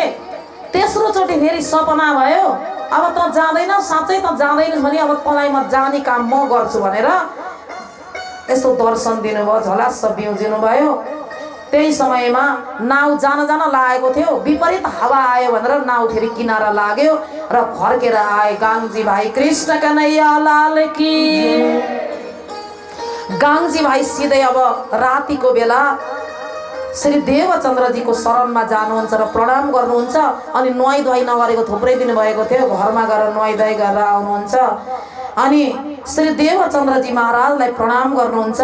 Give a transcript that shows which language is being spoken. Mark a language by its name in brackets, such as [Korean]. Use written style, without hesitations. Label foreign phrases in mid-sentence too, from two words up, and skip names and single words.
[Nepali] तेस्रो चोटि फेरि सपना भयो, अब त जाँदैन, साँच्चै त जाँदैनस् भने अब तँलाई म जाने काम म गर्छु भनेर यस्तो दर्शन दिनुभयो, झलास बिउजिनु भयो। त्यही समयमा नाउ जान लागेको थियो, विपरीत हावा आयो भनेर नाउ फेरि किनारा लाग्यो र फर्केर आए गाङ्जी भाइ। [Hindi] कृष्ण कन्हैया लाल की। [Nepali] गाङ्जी भाइ सिधै अब रातिको बेला श्री देवचन्द्रजीको शरणमा जानुहुन्छ र प्रणाम गर्नुहुन्छ। अनि नुहाई धुवाई नगरेको थुप्रै दिन भएको थियो, घरमा गएर नुहाई धुवाई गरेर आउनुहुन्छ। अनि श्री देवचन्द्रजी महाराजलाई प्रणाम गर्नुहुन्छ।